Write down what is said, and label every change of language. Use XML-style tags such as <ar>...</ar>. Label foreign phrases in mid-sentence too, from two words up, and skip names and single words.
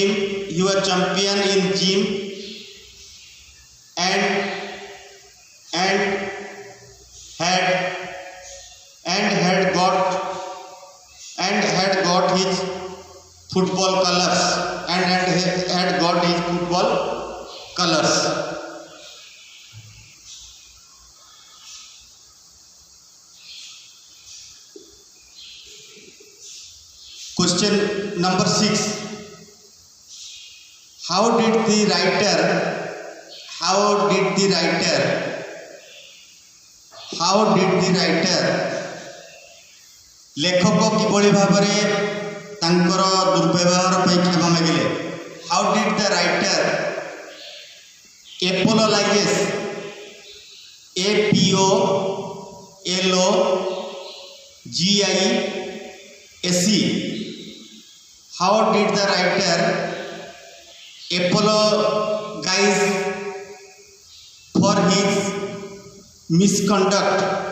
<en>He was champion in gym and had got his football colors and had got his football colors. Question number 6. How did the writer</en> <or>ଲେଖକ କିଭଳି ଭାବରେ ତାଙ୍କର ଦୁର୍ବ୍ୟବହାର ପାଇଁ କ୍ଷମା ମାଗିଲେ?</or> <en>How did the writer apologize? APOLOGISE. How did the writer apologize for his misconduct?</en>